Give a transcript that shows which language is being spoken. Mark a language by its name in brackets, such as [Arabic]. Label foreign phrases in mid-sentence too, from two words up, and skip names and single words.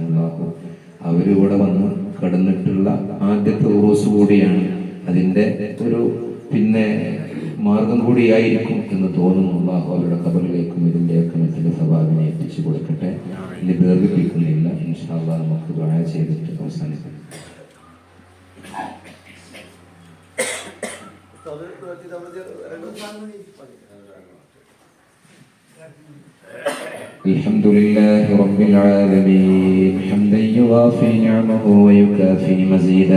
[Malayalam] അല്ലാഹു അവരിവിടെ വന്ന് കടന്നിട്ടുള്ള ആദ്യത്തെ ഉറൂസ് കൂടിയാണ്. അതിൻ്റെ ഒരു മാർഗം കൂടിയായിരിക്കും എന്ന് തോന്നുന്നു. അല്ലാഹു അവരുടെ ഖബറിലേക്കും ഇതിൻ്റെയൊക്കെ മറ്റൊരു സവാബിനെ എത്തിച്ചു കൊടുക്കട്ടെ. ഇനി ദീർഘിപ്പിക്കുന്നില്ല. [Arabic] إن شاء الله [Malayalam] നമുക്ക് ദുആ ചെയ്തിട്ട് അവസാനിക്കാം. [Arabic] الحمد لله رب العالمين حمدا يوافي نعمه ويكافي مزيدا.